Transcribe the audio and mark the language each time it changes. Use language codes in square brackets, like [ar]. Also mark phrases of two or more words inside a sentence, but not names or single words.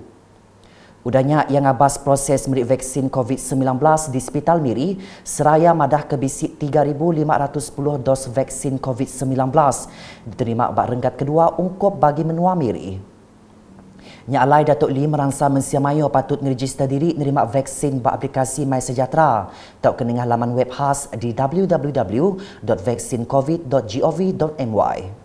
[iba] Udahnya yang abas proses meri vaksin COVID-19 di Hospital Miri, seraya madah ke bisi 3,510 dos vaksin COVID-19 diterima bak renggat kedua ungkup bagi menua Miri. Nya alai Datuk Lee merangsa mensia mayo patut meregister diri nerima vaksin bak aplikasi MySejahtera atau keningah laman web khas di www.vaksincovid.gov.my.